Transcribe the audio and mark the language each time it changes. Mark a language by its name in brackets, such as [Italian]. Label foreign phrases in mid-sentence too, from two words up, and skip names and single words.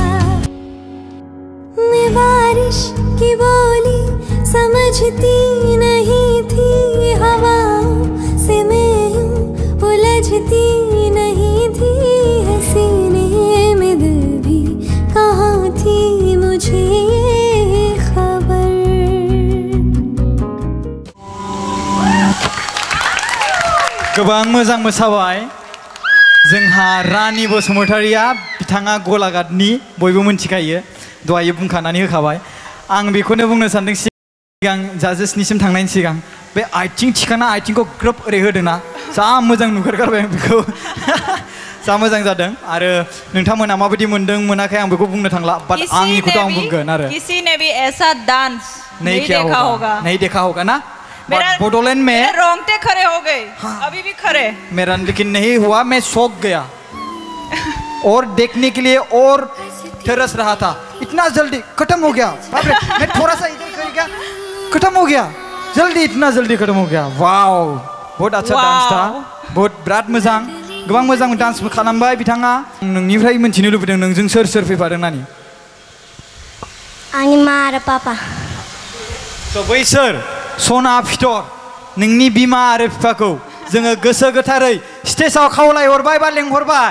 [Hindi] मैं बारिश की बोली समझती नहीं थी, हवाओं से मैं यूं उलझती नहीं थी। हसीने में दिल भी कहाँ थी मुझे ये खबर। [Bodo] गोबां मोजां मोसाबाय जोंहा रानि बसुमतारीया। बिथाङा गलाघाटनि, बयबो मिन्थिखायो, दहाय बुंखानानै होखाबाय। आं बेखौनो बुंनो सानदों सिगां जाजेसनिसिम थांनायनि सिगां बे आथिं थिखाना आथिंखौ ग्रोब ओरै होदोंना, जा मोजां नुगारगारबाय आं बेखौ। जा मोजां जादों। आरो नोंथांमोना माबायदि मोनदों मोनाखै आं बेखौ बुंनो थांला, बाट आंनिखौथ' आं बुंगोन। आरो [Hindi] किसी ने भी ऐसा डांस नहीं देखा होगा ना। बडोलैंड में रोंगटे खड़े हो गए, अभी भी खड़े। मेरा लेकिन नहीं हुआ, मैं शौक गया और देखने के लिए और तरस रहा था। इतना जल्दी खत्म हो गया, बाप रे। मैं थोड़ा सा इधर कर गया, खत्म हो गया जल्दी, इतना जल्दी खत्म हो गया। वाव, बहुत अच्छा डांस था, बहुत [Bodo] बिराद मोजां, गोबां मोजां डांस खालामबाय बिथाङा। नोंनिफ्राय मिन्थिनो लुबैदों नोंजों सोर सोर फैफादों नानि? आंनि मा आरो पापा। स' बैसोर सना फिथर नोंनि बिमा आरो बिफाखौ जोङो गोसो गोथारै स्टेजआव खावलायहरबाय बा लेंहरबाय।